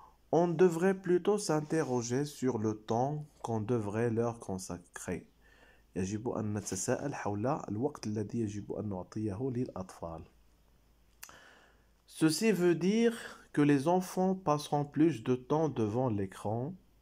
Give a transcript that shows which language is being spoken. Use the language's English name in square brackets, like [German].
[French] On devrait plutôt s'interroger sur le temps qu'on devrait leur consacrer. [Arabic] يجب أن نتساءل حول الوقت الذي يجب أن نعطيه للأطفال. [French] Ceci veut dire que les enfants passeront plus de temps devant l'écran.